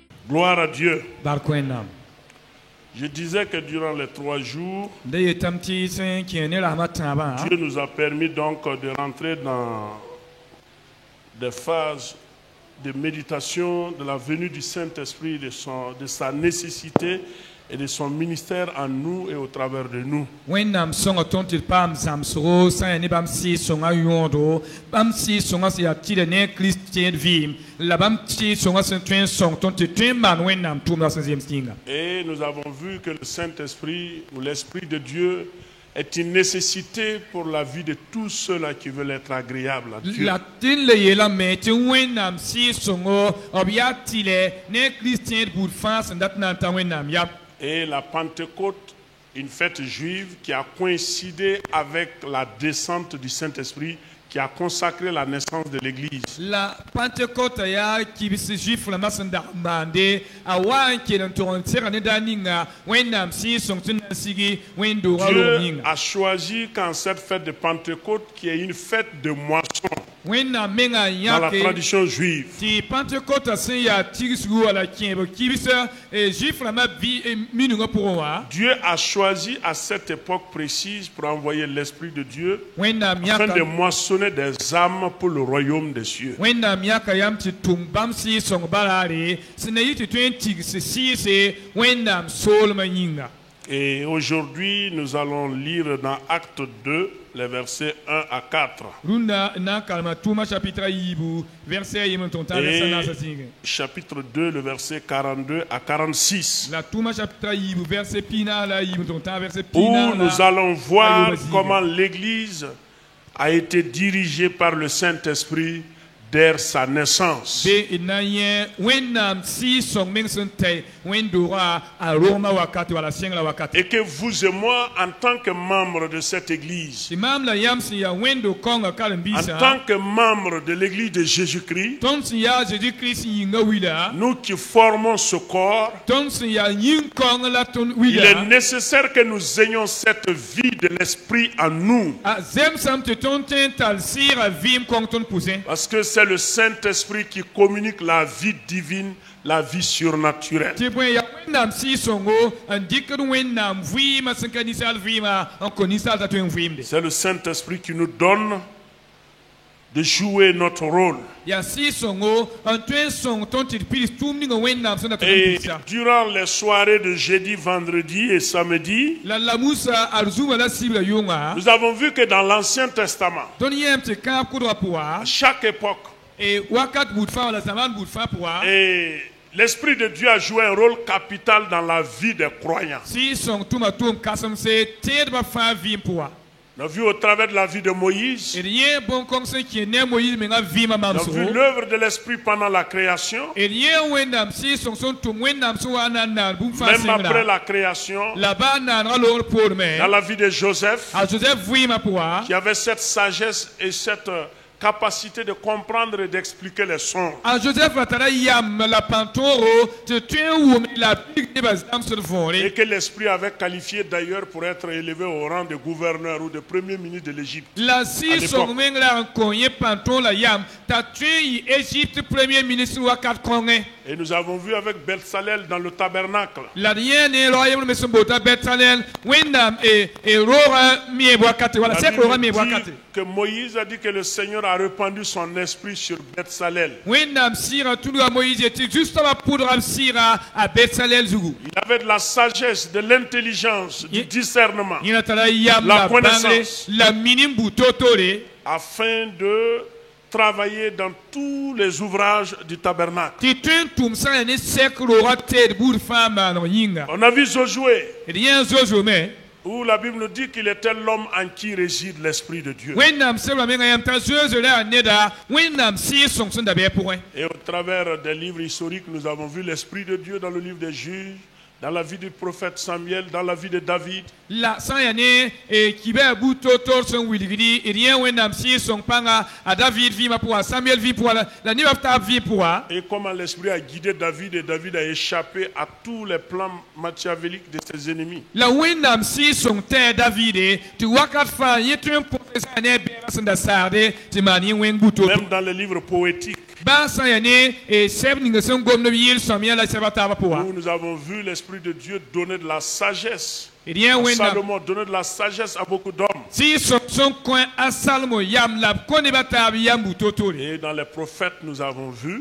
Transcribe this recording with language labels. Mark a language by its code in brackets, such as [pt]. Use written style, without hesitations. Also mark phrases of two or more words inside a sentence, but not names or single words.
[fr] Gloire à Dieu. [mos] barke wẽnnaam. [fr] Je disais que durant les 3 jours, [mos] Da yetame tɩ sẽn kẽ ne rasmã tãabã [fr] Dieu nous a permis donc de rentrer dans des phases de méditation de la venue du Saint-Esprit, de sa nécessité et de son ministère en nous et au travers de nous. [mos] wẽnnaam sõnga tõnd tɩ d paam zãmsgo sã n yaa ne bãmb sɩɩs-sõngã yõodo bãmb sɩɩs-sõngã sẽn yaa tɩda ne kirist tẽed vɩɩm la bãmb sɩɩs-sõngã sẽn tõe n sõng tõnd tɩ tõe n maan wẽnnaam tʋʋmdã sẽn zems kĩnga. [fr] Et nous avons vu que le Saint-Esprit ou l'Esprit de Dieu est une nécessité pour la vie de tous ceux-là qui veulent être agréables à Dieu. [mos] La tɩ n le yeelame tɩ wẽnnaam sɩɩs-sõngo b yaa tɩlɛ ne kirist tẽed buud fãa sẽn dat na n ta wẽnnaam yam. [fr] Et la Pentecôte, une fête juive qui a coïncidé avec la descente du Saint-Esprit, qui a consacré la naissance de l'Église. [mos] La Pentecôte yaa kibs juif la sẽn dag n maande a wa n kell n tog n sega ne daa ninga wẽnnaam sɩɩs-sõng tɩ na n sigi wẽn-doogã roog [fr] Dieu [mos] yĩnga. [fr] a choisi qu'en cette fête de Pentecôte, qui est une fête de moisson [mos] wẽnnaam menga n [fr] dans la [mos] yãke [fr] tradition juive, [mos] tɩ Pentecôte sẽn yaa tigsgu wala kẽeb kibs juif rãmbã minungã pʋgẽ wã [fr] Dieu a choisi à cette époque précise pour envoyer l'Esprit de Dieu [mos] wẽnnaam [fr] afin de [mos] yãka [fr] moissonner des âmes pour le royaume des cieux. [mos] wẽnnaam yãka yam tɩ tʋm bãmb sɩɩs-sõng balaare sẽn na yɩ tɩ tõe n tigs sɩɩse wẽnnaam soolmã yĩnga. [fr] Et aujourd'hui, nous allons lire dans Acte 2, les versets 1 à 4. [mos] Rũndã na n kalma tʋʋmã chapitre a yiibu verset yɩm n tʋm t'a verset naasa zĩige. [fr] Chapitre 2, le verset 42 à 46. [mos] La tʋʋmã chapitre a yiibu verset pina la yiibu n tʋm t'a verset [fr] Où [mos] pina [fr] nous allons voir Aïe, vas-y. comment l'Église a été dirigée par le Saint-Esprit dès sa naissance. [mos] be d na n yẽ wẽnnaam sɩɩs-sõng meng sẽn tɛ wẽn-doogã a rogmã wakate wala sẽngla wakate. [fr] Et que vous et moi, en tant que membres de cette Église, [mos] tɩ maam la yam sẽn yaa wẽn-doog kãonga [fr] en [mos] karen-biisã [fr] tant que membres de l'Église de Jésus-Christ, [mos] tõnd sẽn yaa Jésus-Kirist yĩnga wila [fr] nous qui formons ce corps, [mos] tõnd sẽn yaa yĩn-kãong la tõnd [fr] il est [mos] wila [fr] nécessaire que nous ayons cette vie de l'Esprit en nous. [mos] a zemsame tɩ tõnd tõe n tall sɩɩga vɩɩm kõng tõnd pʋsẽ. [fr] Parce que c'est le Saint-Esprit qui communique la vie divine, la vie surnaturelle. [mos] tɩ bõe yaa wẽnnaam sɩɩs-sõngo n dɩkd wẽnnaam vɩɩmã sẽn ka ninsaal vɩɩmã n kõ ninsaal t'a tõe n vɩɩmde. [fr] C'est le Saint-Esprit qui nous donne de jouer notre rôle. [mos] yaa sɩɩs-sõngo n tõe n sõng tõnd tɩ d pids tʋʋm ninga wẽnnaam sẽn da tɩ [fr] Et [mos] n pidsa. [fr] durant les soirées de jeudi, vendredi et samedi, [mos] La lamusa ad zũmã la sibla yʋnga [fr] nous avons vu que dans l'Ancien Testament, [mos] tõnd yãmb tɩ kãab kʋdgã pʋga [fr] à chaque époque, [mos] wakat buud fãa wala zãmaan buud fãa pʋga [fr] et l'Esprit de Dieu a joué un rôle capital dans la vie des croyants. [mos] sɩɩs-sõng tʋma tʋʋm kãsemse tẽedbã fãa vɩɩm pʋga. [fr] On a vu au travers de la vie de Moïse, [mos] d yẽ bõn-kõng sẽn kẽ ne a moyiis mengã vɩɩmã [fr] on a vu [mos] mamsgo [fr] l'œuvre de l'Esprit pendant la création, [mos] d yẽ wẽnnaam sɩɩs-sõng sẽn tʋm wẽnnaam sẽn wa n na n naan bũmb fãa [fr] même après [mos] sẽngra [fr] la création, [mos] la baa naanegã loogr poorme [fr] dans la vie de Joseph, [mos] a Joseph vɩɩmã pʋga [fr] qui avait cette sagesse et cette capacité de comprendre et d'expliquer les sons. [mos] a Joseph la tara yam la pãn-tõogo tɩ tõe n wʋm la big nebã zãmsd [fr] Et [mos] võore [fr] que l'Esprit avait qualifié d'ailleurs pour être élevé au rang de gouverneur ou de premier ministre de l'Égypte. [mos] la sɩɩs-sõng meng la n kõ yẽ pãn-tõog la yam t'a tõe n yɩ Égypte [fr] premier ministre [mos] wakat kõngẽ [fr] Et nous avons vu avec Belsalel dans le tabernacle. [mos] la d yẽ ne roa yembre me sẽn boota Betsalel wẽnnaam roogã meeb wakate wala [fr] La [mos] sɛk [fr] Bible [mos] roogã meeb wakate [fr] dit que Moïse a dit que le Seigneur a répandu son esprit sur Belsalel. [mos] wẽnnaam sɩɩgã tũudga moyiis tɩ justame pʋdga b sɩɩga a Betsalel zugu [fr] Il avait de la sagesse, de l'intelligence, du discernement, [mos] yẽ na tara yam La la bãngre [fr] connaissance. [mos] la minim bu totore [fr] afin de travailler dans tous les ouvrages du tabernacle. [mos] tɩ tõe n tʋm sã n yaa ne sɛk roogã teed buud fãa maaneg yĩnga [fr] On a vu Josué, [mos] d yẽ zozome [fr] où la Bible nous dit qu'il était l'homme en qui réside l'Esprit de Dieu. [mos] wẽnnaam sebra mengã yãmb t'a zoeze ra yaa neda wẽnnaam sɩɩs-sõng sẽn da bɩa pʋgẽ [fr] Et au travers des livres historiques, nous avons vu l'Esprit de Dieu dans le livre des Juges, dans la vie du prophète Samuel, dans la vie de David. [mos] la sã n yaa ne kibã a buud toor sẽn wilgdi d yẽ wẽnnaam sɩɩs-sõng pãnga a David vɩɩmã pʋga a Samuel vɩɩm pʋga la nebã b taab vɩɩm pʋga [fr] Et comment l'Esprit a guidé David et David a échappé à tous les plans machiavéliques de ses ennemis. [mos] la wẽnnaam sɩɩs-sõng tẽ Davide tɩ wakat fãa yẽ tõe n põe sã ne bɛɛgã sẽn da saagde tɩ maan yẽ wẽng buto [fr] Même dans les livres poétiques, Nous avons vu l'Esprit de Dieu donner de la sagesse. Salomon donnait de la sagesse à beaucoup d'hommes. Et dans les prophètes, nous avons vu.